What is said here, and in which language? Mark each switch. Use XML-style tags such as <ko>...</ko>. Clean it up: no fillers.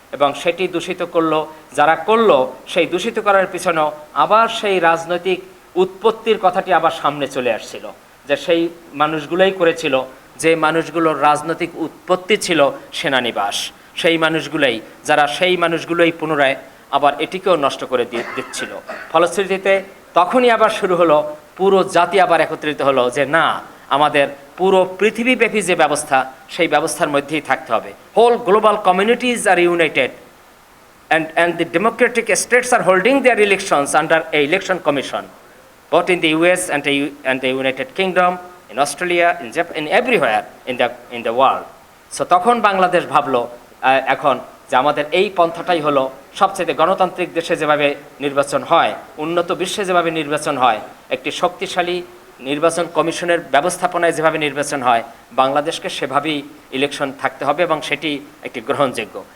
<bn>এবং সেটি দূষিত করলো যারা করলো, সেই দূষিত করার পিছনেও আবার সেই রাজনৈতিক উৎপত্তির কথাটি আবার সামনে চলে আসছিল, যে সেই মানুষগুলোই করেছিল যে মানুষগুলোর রাজনৈতিক উৎপত্তি ছিল সেনানিবাস, সেই মানুষগুলোই পুনরায় আবার এটিকেও নষ্ট করে দিচ্ছিল। ফলশ্রুতিতে তখনই আবার শুরু হলো, পুরো জাতি আবার একত্রিত হলো যে না, আমাদের পুরো পৃথিবীব্যাপী যে ব্যবস্থা, সেই ব্যবস্থার মধ্যেই থাকতে হবে।</bn> <en>Whole global communities আর united and the democratic states are holding their elections under a election commission, both in the US and the United Kingdom, in Australia, in Japan, in everywhere in the world.</en> <bn>So তখন বাংলাদেশ ভাবলো এখন যে আমাদের এই পন্থাটাই হলো সবচেয়ে গণতান্ত্রিক দেশে যেভাবে নির্বাচন হয়, উন্নত বিশ্বে যেভাবে নির্বাচন হয়, একটি শক্তিশালী নির্বাচন কমিশনের ব্যবস্থাপনায় যেভাবে নির্বাচন হয় বাংলাদেশকে সেভাবেই ইলেকশন থাকতে হবে এবং সেটি একটি গ্রহণযোগ্য।</bn>